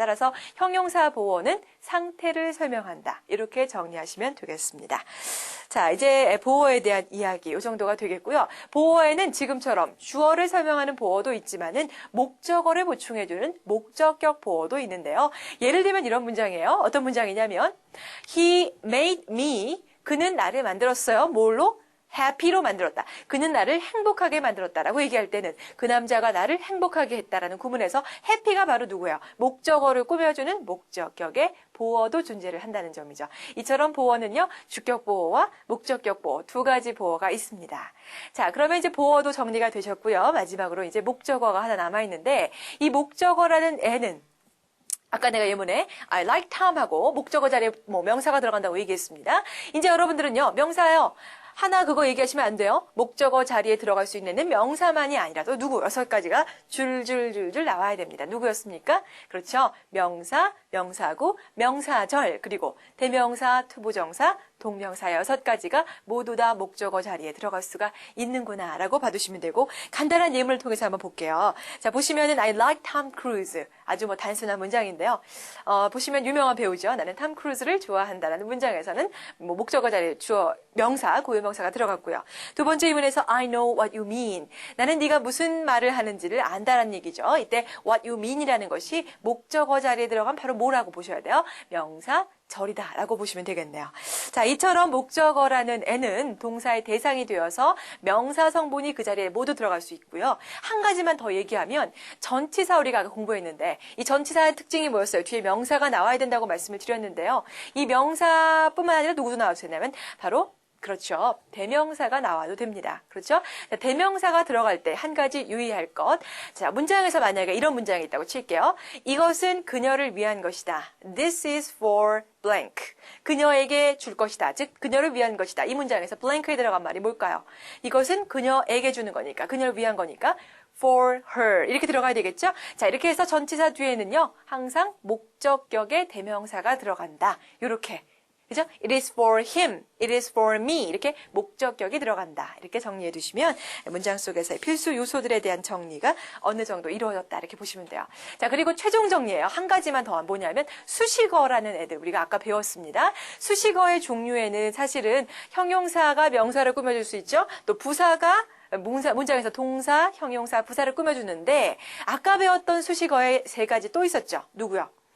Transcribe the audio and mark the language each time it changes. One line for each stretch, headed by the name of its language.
Korean: 따라서 형용사 보어는 상태를 설명한다. 이렇게 정리하시면 되겠습니다. 자, 이제 보어에 대한 이야기 이 정도가 되겠고요. 보어에는 지금처럼 주어를 설명하는 보어도 있지만은 목적어를 보충해주는 목적격 보어도 있는데요. 예를 들면 이런 문장이에요. 어떤 문장이냐면
English: He made me.
Korean: 그는 나를 만들었어요. 뭘로? happy로 만들었다. 그는 나를 행복하게 만들었다라고 얘기할 때는 그 남자가 나를 행복하게 했다라는 구문에서 happy가 바로 누구예요? 목적어를 꾸며주는 목적격의 보어도 존재를 한다는 점이죠. 이처럼 보어는요. 주격 보어와 목적격 보어 2가지 보어가 있습니다. 자, 그러면 이제 보어도 정리가 되셨고요. 마지막으로 이제 목적어가 하나 남아있는데 이 목적어라는 애는 아까 내가 예문에
English: I like Tom
Korean: 하고 목적어 자리에 명사가 들어간다고 얘기했습니다. 이제 여러분들은요. 명사요. 하나 그거 얘기하시면 안 돼요. 목적어 자리에 들어갈 수 있는 명사만이 아니라도 누구 6가지가 줄줄줄줄 나와야 됩니다. 누구였습니까? 그렇죠. 명사, 명사구, 명사절, 그리고 대명사, 투부정사, 동명사 6가지가 모두 다 목적어 자리에 들어갈 수가 있는구나 라고 봐두시면 되고 간단한 예문을 통해서 한번 볼게요. 자, 보시면은
English: I like Tom Cruise.
Korean: 아주 단순한 문장인데요. 보시면 유명한 배우죠. 나는 탐 크루즈를 좋아한다라는 문장에서는 목적어 자리에 주어 명사, 고유명사가 들어갔고요. 두 번째 예문에서
English: I know what you mean.
Korean: 나는 네가 무슨 말을 하는지를 안다라는 얘기죠. 이때
English: what you mean
Korean: 이라는 것이 목적어 자리에 들어간 바로 뭐라고 보셔야 돼요? 명사, 절이다 라고 보시면 되겠네요. 자, 이처럼 목적어라는 애는 동사의 대상이 되어서 명사 성분이 그 자리에 모두 들어갈 수 있고요. 한 가지만 더 얘기하면 전치사 우리가 공부했는데 이 전치사의 특징이 뭐였어요? 뒤에 명사가 나와야 된다고 말씀을 드렸는데요. 이 명사뿐만 아니라 누구도 나와도 되냐면 바로 그렇죠. 대명사가 나와도 됩니다. 그렇죠? 자, 대명사가 들어갈 때 한 가지 유의할 것. 자, 문장에서 만약에 이런 문장이 있다고 칠게요. 이것은 그녀를 위한 것이다.
English: This is for blank.
Korean: 그녀에게 줄 것이다. 즉, 그녀를 위한 것이다. 이 문장에서 blank에 들어간 말이 뭘까요? 이것은 그녀에게 주는 거니까, 그녀를 위한 거니까
English: for her
Korean: 이렇게 들어가야 되겠죠? 자, 이렇게 해서 전치사 뒤에는요. 항상 목적격의 대명사가 들어간다. 이렇게 그죠?
English: It is for him, it is for me
Korean: 이렇게 목적격이 들어간다. 이렇게 정리해 두시면 문장 속에서의 필수 요소들에 대한 정리가 어느 정도 이루어졌다. 이렇게 보시면 돼요. 자, 그리고 최종 정리예요. 한 가지만 더 뭐냐면 수식어라는 애들 우리가 아까 배웠습니다. 수식어의 종류에는 사실은 형용사가 명사를 꾸며줄 수 있죠. 또 부사가 문장에서 동사, 형용사, 부사를 꾸며주는데 아까 배웠던 수식어에 세 가지 또 있었죠. 누구요?